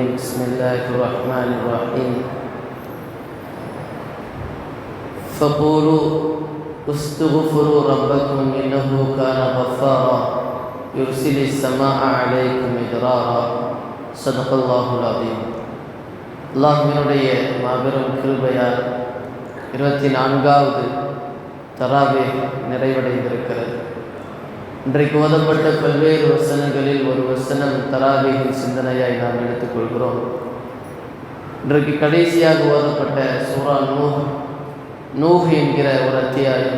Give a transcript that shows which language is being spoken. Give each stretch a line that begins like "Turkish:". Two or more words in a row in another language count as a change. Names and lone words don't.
Arabic: بسم الله الرحمن الرحيم. فقولوا استغفروا ربكم إنه كان غفارا يرسل السماء عليكم مدرارا صدق الله العظيم.
Tamil: அல்லாஹ்வினுடைய மாபெரும் கிருபையால் 24வது தராவீஹ் நிறைவடைந்திருக்கிறது. இன்றைக்கு ஓதப்பட்ட பல்வேறு வசனங்களில் ஒரு வசனம் தராவீஹின் சிந்தனையாய் நாம் எடுத்துக்கொள்கிறோம். இன்றைக்கு கடைசியாக ஓதப்பட்ட சூரா நூஹ் என்கிற ஒரு அத்தியாயம்.